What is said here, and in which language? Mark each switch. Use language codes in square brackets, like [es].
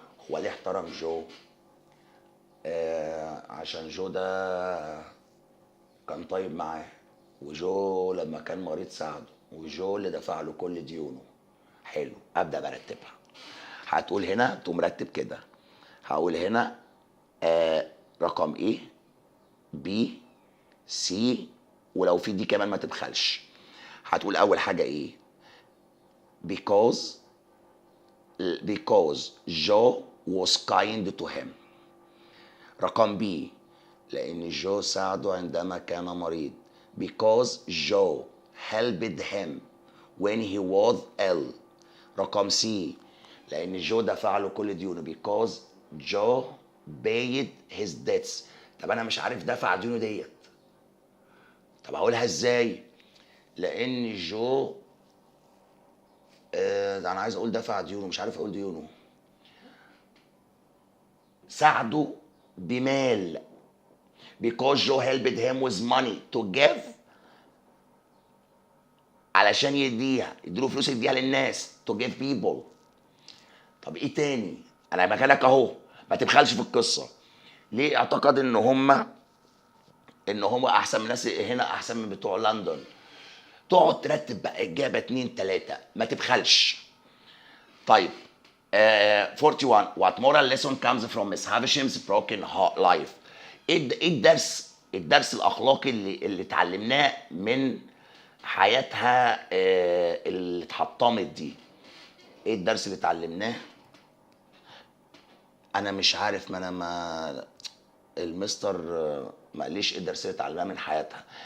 [ar] هو ليه احترم جو؟ عشان جو ده كان طيب معاه، وجو لما كان مريض ساعده، وجو اللي دفع له كل ديونه. حلو، ابدا برتبها. هتقول هنا تقوم مرتب كده، هقول هنا رقم ايه، بي، سي، ولو في دي كمان ما تبخلش. هتقول اول حاجه ايه، [en] because Joe was kind to him. [ar] رقم بي، لان جو ساعده عندما كان مريض، [en] because Joe helped him when he was ill. [ar] رقم سي، لان جو دفع له كل ديونه، [en] because Joe paid his debts. [ar] طب انا مش عارف دفع ديونه ديت، طب هقولها ازاي؟ لان جو ده انا عايز اقول دفع ديونه، مش عارف اقول ديونه. ساعده بمال، [en] because Joe helped him with money to give، [ar] علشان يديله فلوس يديها للناس، [en] to give people. [ar] طب ايه تاني؟ انا مكانك اهو، ما تبخلش في القصه. ليه اعتقد ان هم احسن من الناس هنا، احسن من بتوع لندن؟ تقعد ترتب بقى اجابه 2 3، ما تبخلش. طيب 41 [en] what moral lesson comes from Miss Havisham's broken life؟ [ar] ايه الدرس الاخلاقي اللي اتعلمناه من حياتها اللي اتحطمت دي؟ ايه الدرس اللي اتعلمناه؟ انا مش عارف، ما المستر ما قاليش ايه الدرس اللي اتعلمناه من حياتها.